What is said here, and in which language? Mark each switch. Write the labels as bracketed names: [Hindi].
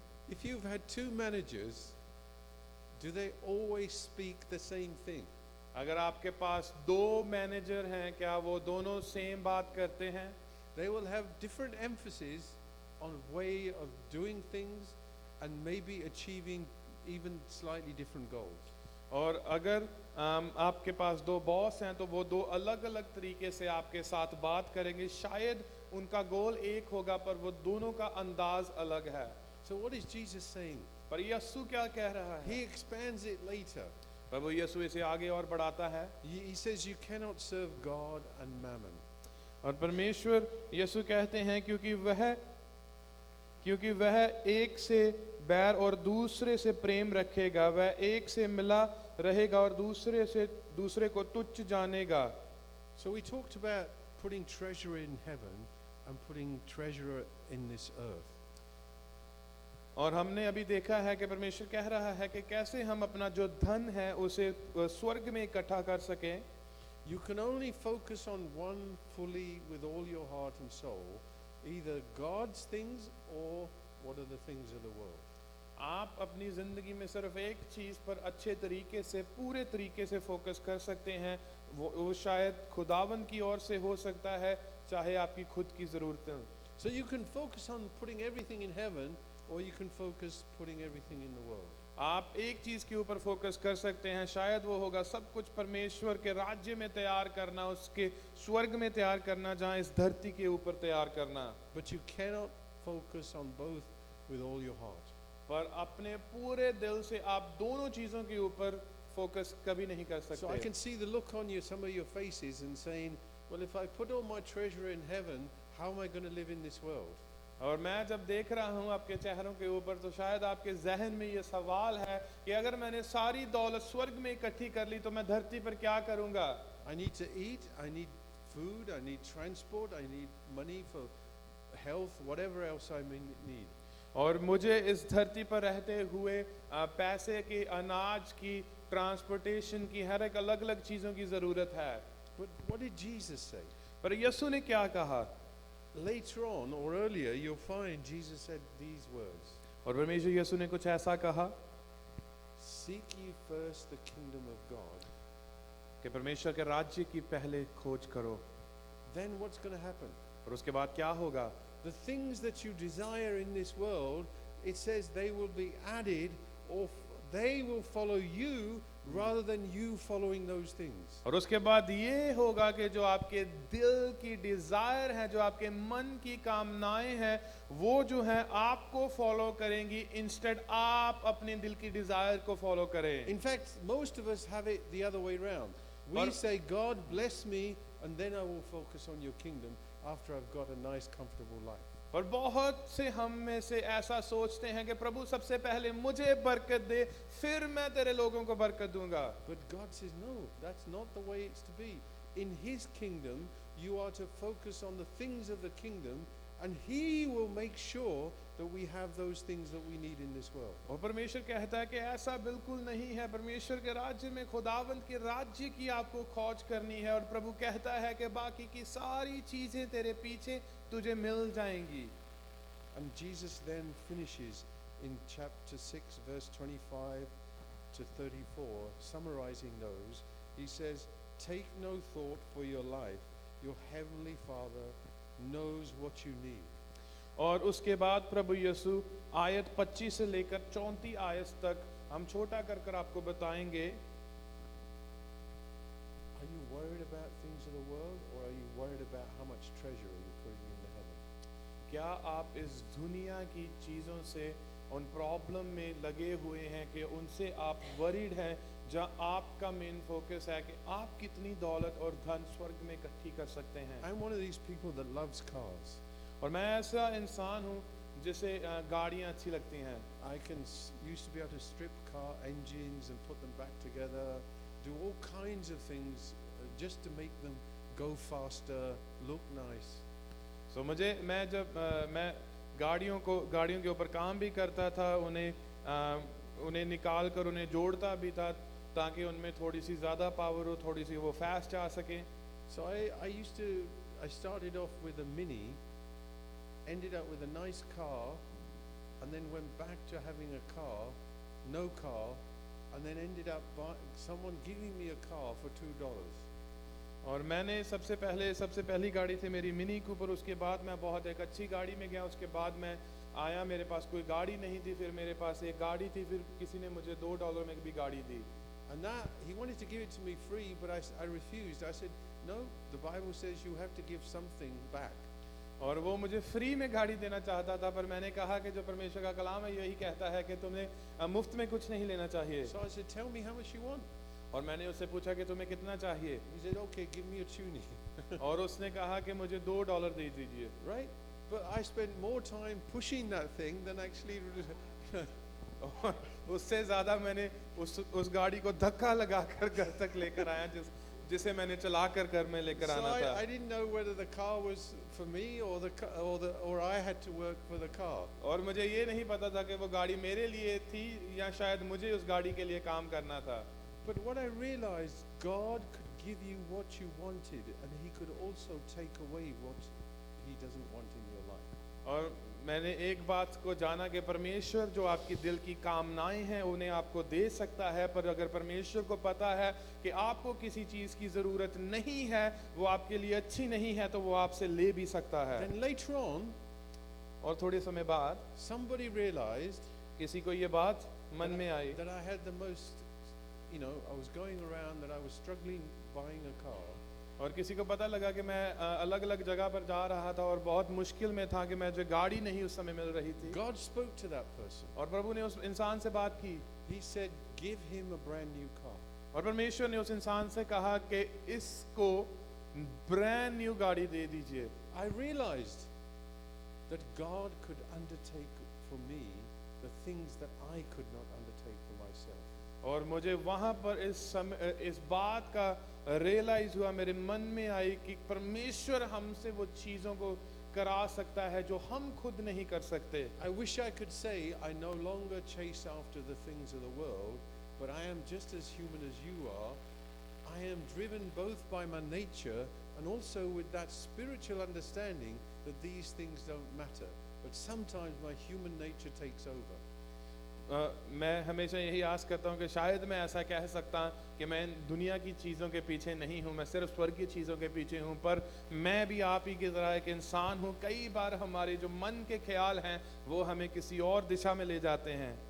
[English] If you've had two managers, do they always speak the same thing? [Hindi] अगर आपके पास दो manager हैं क्या वो दोनों सेम बात करते हैं? [English] They will have different emphasis on way of doing things and maybe achieving even slightly different goals. [Hindi] और अगर आपके पास दो बॉस हैं तो वो दो अलग अलग तरीके से आपके साथ बात करेंगे, शायद उनका गोल एक होगा पर वो दोनों का अंदाज अलग है। [English] So what is Jesus saying? [Hindi] पर यीशु क्या कह रहा है? [English] He expands it later. [Hindi] प्रभु यीशु इसे आगे और बढ़ाता है [English] He says you cannot serve God and mammon. [Hindi] और परमेश्वर यीशु कहते हैं क्योंकि वह एक से बैर और दूसरे से प्रेम रखेगा, वह एक से मिला रहेगा और दूसरे को तुच्छ जानेगा। [English] So we talked about putting treasure in heaven and putting treasure in this earth. [Hindi] और हमने अभी देखा है कि परमेश्वर कह रहा है कि कैसे हम अपना जो धन है उसे स्वर्ग में इकट्ठा कर सकें। [English] You can only focus on one fully with all your heart and soul, either God's things or what are the things of the world. [Hindi] आप अपनी जिंदगी में सिर्फ एक चीज पर अच्छे तरीके से पूरे तरीके से फोकस कर सकते हैं, वो शायद खुदावन की ओर से हो सकता है, चाहे आपकी खुद की जरूरतें। [English] So you can focus on putting everything in heaven, or you can focus putting everything in the world. [Hindi] आप एक चीज के ऊपर फोकस कर सकते हैं, शायद वो होगा सब कुछ परमेश्वर के राज्य में तैयार करना, उसके स्वर्ग में तैयार करना, जहाँ इस धरती के ऊपर तैयार करना। [English] But you cannot focus on both with all your heart. [Hindi] पर अपने पूरे दिल से आप दोनों चीजों के ऊपर फोकस कभी नहीं कर [English] So I [Hindi] सकते। [English] can see the look on some of your faces and saying, well, if I put all my treasure in heaven, how am I going to live in this world? [Hindi] और मैं जब देख रहा हूँ आपके चेहरों के ऊपर तो शायद आपके जहन में ये सवाल है कि अगर मैंने सारी दौलत स्वर्ग में इकट्ठी कर ली तो मैं धरती पर क्या करूँगा? [English] I need to eat, I need food, I need transport, I need money for health, whatever else I may need. [Hindi] और मुझे इस धरती पर रहते हुए पैसे की, अनाज की, ट्रांसपोर्टेशन की, हर एक अलग अलग चीज़ों की ज़रूरत है। [English] But what did Jesus say? [Hindi] पर यीशु ने क्या कहा? [English] Later on or earlier, you'll find Jesus said these words. [Hindi] और परमेश्वर यीशु ने कुछ ऐसा कहा [English] Seek ye first the kingdom of God. [Hindi] कि परमेश्वर के राज्य की पहले खोज करो, [English] Then what's going to happen? [Hindi] और उसके बाद क्या होगा? [English] The things that you desire in this world, it says they will be added, or they will follow you rather than you following those things. [Hindi] और उसके बाद ये होगा कि जो आपके दिल की डिजायर है, जो आपके मन की कामनाएं हैं, वो जो है आपको फॉलो करेंगी, इंस्टेड आप अपने दिल की डिजायर को फॉलो करें। [English] In fact, most of us have it the other way round. We Or- say, God bless me, and then I will focus on your kingdom after I've got a nice, comfortable life. [Hindi] और बहुत से हम में से ऐसा सोचते हैं कि प्रभु सबसे पहले मुझे बरकत दे, फिर मैं तेरे लोगों को बरकत दूंगा। [English] But God says, no, that's not the way it's to be. In His kingdom, you are to focus on the things of the kingdom, and He will make sure that we have those things that we need in this world. [Hindi] और परमेश्वर कहता है कि ऐसा बिल्कुल नहीं है। परमेश्वर के राज्य में खुदावंत के राज्य की आपको खोज करनी है, और प्रभु कहता है कि बाकी की सारी चीजें तेरे पीछे तुझे मिल जाएंगी। [English] And Jesus then finishes in chapter 6, verse 25 to 34, summarizing those. He says, take no thought for your life. Your heavenly Father knows what you need. [Hindi] और उसके बाद प्रभु यीशु आयत 25 से लेकर 34 आयत तक हम छोटा कर कर आपको बताएंगे। [English] Are you worried about things of the world, or are you worried about how much treasure are you putting in the heaven? [Hindi] क्या आप इस दुनिया की चीज़ों से, उन प्रॉब्लम में लगे हुए हैं कि उनसे आप वरीड हैं, जहाँ आपका मेन फोकस है कि आप कितनी दौलत और धन स्वर्ग में इकट्ठी कर सकते हैं? [English] I'm one of these people that loves cars. [Hindi] और मैं ऐसा इंसान हूँ जिसे गाड़ियाँ अच्छी लगती हैं। [English] I used to be able to strip car engines and put them back together, do all kinds of things just to make them go faster, look nice. [Hindi] So मैं गाड़ियों के ऊपर काम भी करता था, उन्हें निकाल कर उन्हें जोड़ता भी था ताकि उनमें थोड़ी सी ज़्यादा पावर हो, थोड़ी सी वो फास्ट आ सके। [English] So I started off with a Mini, ended up with a nice car, and then went back to having a car, no car, and then ended up someone giving me a car for $2. [Hindi] और मैंने सबसे पहली गाड़ी थी मेरी mini Cooper, उसके बाद मैं बहुत एक अच्छी गाड़ी में गया, उसके बाद मैं आया, मेरे पास कोई गाड़ी नहीं थी, फिर मेरे पास एक गाड़ी थी, फिर किसी ने मुझे $2 में भी गाड़ी दी। [English] And that, he wanted to give it to me free, but I refused. I said, no, the Bible says you have to give something back. [Hindi] और वो मुझे फ्री में गाड़ी देना चाहता था, पर मैंने कहा कि जो परमेश्वर का कलाम है यही कहता है कि तुम्हें मुफ्त में कुछ नहीं लेना चाहिए। [English] So I said, tell me how much you want. [Hindi] और मैंने उससे पूछा कि तुम्हें कितना चाहिए। [English] He said, okay, give me a tuning. [Hindi] और उसने कहा कि मुझे $2 दे दीजिए। [English] Right? But I spent more time pushing that thing than actually. [Hindi] और उससे ज़्यादा मैंने उस गाड़ी को धक्का लगाकर घर तक लेकर आया, जिसे मैंने चलाकर घर में लेकर [English] So [Hindi] आना था। [English] I didn't know whether the car was for me or I had to work for the car. [Hindi] और मुझे ये नहीं पता था कि वो गाड़ी मेरे लिए थी या शायद मुझे उस गाड़ी के लिए काम करना था। [English] But what I realized, God could give you what you wanted, and He could also take away what He doesn't want in your life. [Hindi] और मैंने एक बात को जाना कि परमेश्वर जो आपकी दिल की कामनाएं हैं उन्हें आपको दे सकता है, पर अगर परमेश्वर को पता है कि आपको किसी चीज की जरूरत नहीं है, वो आपके लिए अच्छी नहीं है, तो वो आपसे ले भी सकता है। [English] Then later on, [Hindi] और थोड़े समय बाद [English] somebody realized [Hindi] किसी को ये बात मन में आई [English] that I had the most, I was going around that I was struggling buying a car. [Hindi] और किसी को पता लगा कि मैं अलग अलग जगह पर जा रहा था और बहुत मुश्किल में था कि मुझे गाड़ी नहीं उस समय मिल रही थी। [English] God spoke to that person. [Hindi] और प्रभु ने उस इंसान से बात की। [English] He said, give him a brand new car. [Hindi] और परमेश्वर ने उस इंसान से कहा कि इसको ब्रांड न्यू गाड़ी दे दीजिए। [English] I realized that God could undertake for me the things that I could not undertake for myself. [Hindi] और मुझे वहां पर इस बात का रियलाइज हुआ, मेरे मन में आई कि परमेश्वर हमसे वो चीजों को करा सकता है जो हम खुद नहीं कर सकते। [English] I wish I could say I no longer chase after the things of the world, but I am just as human as you are. I am driven both by my nature and also with that spiritual understanding that these things don't matter. But sometimes my human nature takes over. [Hindi] मैं हमेशा यही आस करता हूँ कि शायद मैं ऐसा कह सकता कि मैं दुनिया की चीज़ों के पीछे नहीं हूँ, मैं सिर्फ स्वर्ग की चीज़ों के पीछे हूँ, पर मैं भी आप ही की तरह एक इंसान हूँ। कई बार हमारे जो मन के ख्याल हैं वो हमें किसी और दिशा में ले जाते हैं।